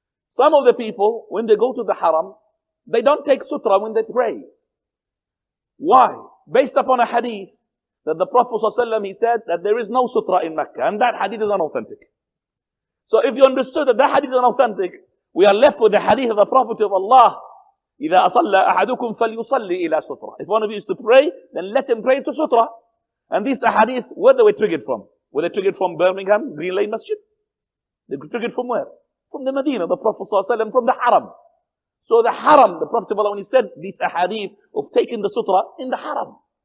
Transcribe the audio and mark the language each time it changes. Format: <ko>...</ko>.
<en>Some of the people, when they go to the haram, they don't take sutra when they pray. Why? Based upon a hadith that the Prophet ﷺ, he said that there is no sutra in Mecca, and that hadith is unauthentic. So if you understood that that hadith is unauthentic, we are left with the hadith of the Prophet of Allah.</en> <ar>إِذَا أَصَلَّ أَحَدُكُمْ فَلْيُصَلِّ إِلَى sutra.</ar> <en>If one of you is to pray, then let him pray to sutra. And these ahadith, where they were triggered from? Were they triggered from Birmingham, Green Lane Masjid? They were triggered from where? From the Medina, the Prophet ﷺ, from the haram. So the haram, the Prophet of Allah, when he said these ahadith of taking the sutra in the haram.</en>